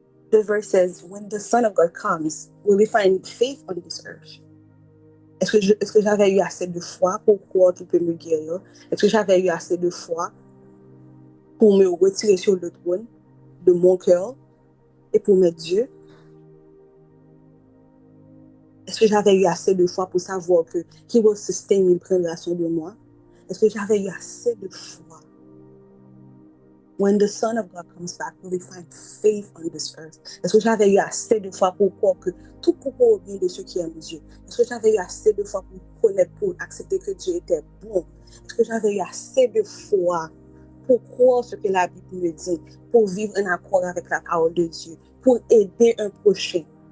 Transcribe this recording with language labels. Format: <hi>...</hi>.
<en>The verse says, when the Son of God comes, will we find faith on this earth?</en> <fr>Est-ce que j'avais eu assez de foi pour croire qu'il peut me guérir? Est-ce que j'avais eu assez de foi pour me retirer sur le trône de mon cœur et pour mes dieux? Est-ce que j'avais eu assez de foi pour savoir que</fr> <en>He will sustain me,</en> <fr>prendra soin de moi? Est-ce que j'avais eu assez de foi?</fr> <en>When the Son of God comes back, will we find faith on this earth?</en> <fr>Est-ce que j'avais eu assez de foi pour croire que tout concourt au bien de ceux qui aiment Dieu? Est-ce que j'avais eu assez de foi pour connaître, pour accepter que Dieu était bon? Est-ce que j'avais eu assez de foi pour croire ce que la Bible me dit, pour vivre en accord avec la parole de Dieu, pour aider un prochain?</fr>